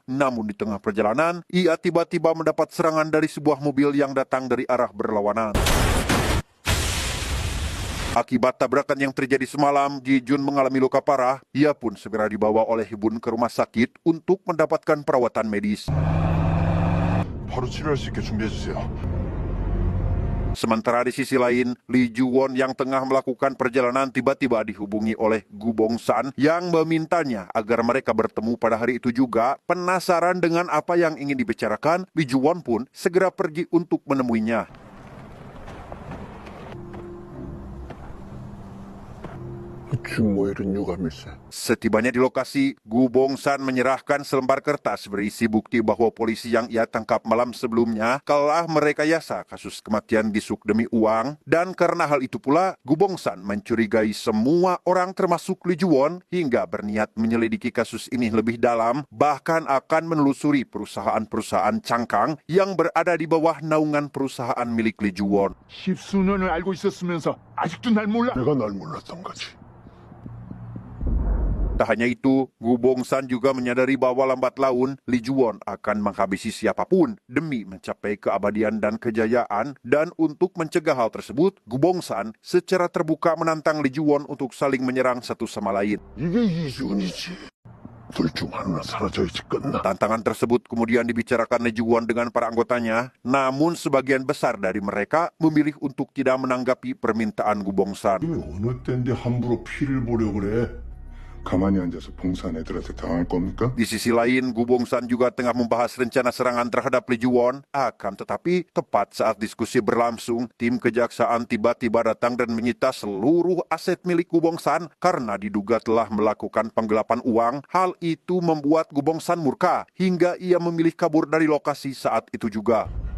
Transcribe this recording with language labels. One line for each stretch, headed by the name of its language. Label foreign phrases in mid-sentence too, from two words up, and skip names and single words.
Indonesian: Namun di tengah perjalanan, ia tiba-tiba mendapat serangan dari sebuah mobil yang datang dari arah berlawanan. Akibat tabrakan yang terjadi semalam, Gi-jun mengalami luka parah. Ia pun segera dibawa oleh Hibun ke rumah sakit untuk mendapatkan perawatan medis.
Korean: 바로 치료할 수 있게 준비해주세요.
Indonesian: Sementara di sisi lain, Lee Ju-won yang tengah melakukan perjalanan tiba-tiba dihubungi oleh Gubong-san yang memintanya agar mereka bertemu pada hari itu juga. Penasaran dengan apa yang ingin dibicarakan, Lee Ju-won pun segera pergi untuk menemuinya.
Korean: 준모일은 유감일세.
Indonesian: Setibanya di lokasi, Gubong-san menyerahkan selembar kertas berisi bukti bahwa polisi yang ia tangkap malam sebelumnya telah merekayasa kasus kematian Gi-suk demi uang. Dan karena hal itu pula, Gubong-san mencurigai semua orang termasuk Lee Ju-won hingga berniat menyelidiki kasus ini lebih dalam, bahkan akan menelusuri perusahaan-perusahaan cangkang yang berada di bawah naungan perusahaan milik Lee Ju-won.
Korean: 십수년을 알고 있었으면서 아직도 날 몰라? 내가 날 몰랐던 거지.
Indonesian: Tak hanya itu, Gubong-san juga menyadari bahwa lambat laun Lee Ju-won akan menghabisi siapapun demi mencapai keabadian dan kejayaan. Dan untuk mencegah hal tersebut, Gubong-san secara terbuka menantang Lee Ju-won untuk saling menyerang satu sama lain.
Korean: 이게 이준이지. 둘 중 하나는 사라져야지 끝나.
Indonesian: Tantangan tersebut kemudian dibicarakan Lee Ju-won dengan para anggotanya, namun sebagian besar dari mereka memilih untuk tidak menanggapi permintaan Gubong-san.
Korean: 왜 어느 때인데 함부로 피를 보려 그래? 가만히 앉아서 봉산 애들한테 당할 겁니까?
Indonesian: Di sisi lain, Gubong-san juga tengah membahas rencana serangan terhadap Lee Ju-won. Akan tetapi, tepat saat diskusi berlangsung, tim kejaksaan tiba-tiba datang dan menyita seluruh aset milik Gubong-san karena diduga telah melakukan penggelapan uang. Hal itu membuat Gubong-san murka hingga ia memilih kabur dari lokasi saat itu juga.